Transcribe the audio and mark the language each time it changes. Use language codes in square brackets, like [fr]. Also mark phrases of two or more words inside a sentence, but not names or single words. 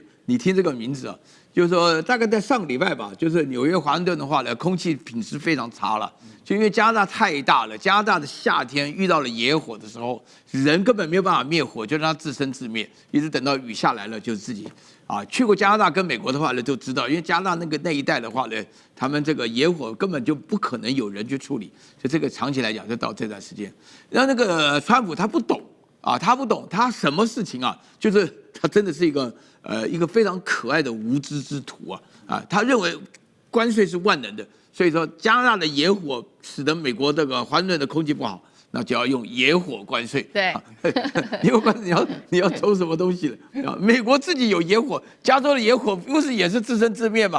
[zh] 你聽這個名字啊，就是說大概在上個禮拜吧，就是紐約華盛頓的話呢，空氣品質非常差了，就因為加拿大太大了，加拿大的夏天遇到了野火的時候，人根本沒有辦法滅火，就讓它自生自滅，一直等到雨下來了，就自己去過加拿大跟美國的話呢，就知道，因為加拿大那一帶的話呢，他們這個野火根本就不可能有人去處理，所以這個長期來講就到這段時間，然後那個川普他不懂。他不懂，他什麼事情啊？就是他真的是一個非常可愛的無知之徒啊！他認為關稅是萬能的，所以說加拿大的野火使得美國這個華盛頓的空氣不好，那就要用野火關稅。對，野火關稅你要抽什麼東西了？美國自己有野火，加州的野火不是也是自生自滅嗎？